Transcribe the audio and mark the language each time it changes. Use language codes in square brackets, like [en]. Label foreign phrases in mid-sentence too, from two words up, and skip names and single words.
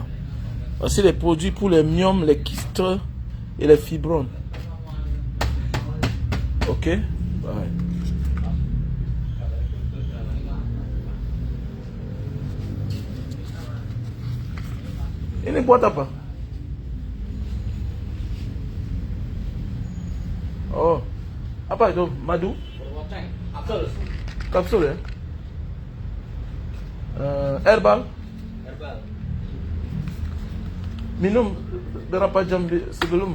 [fr] Voici les produits pour les myomes, les kystes et les fibromes. Ok, ouais. Il ne boit pas. [id] Oh, apa itu madu? Kapsul ya? Herbal. Minum berapa jam sebelum?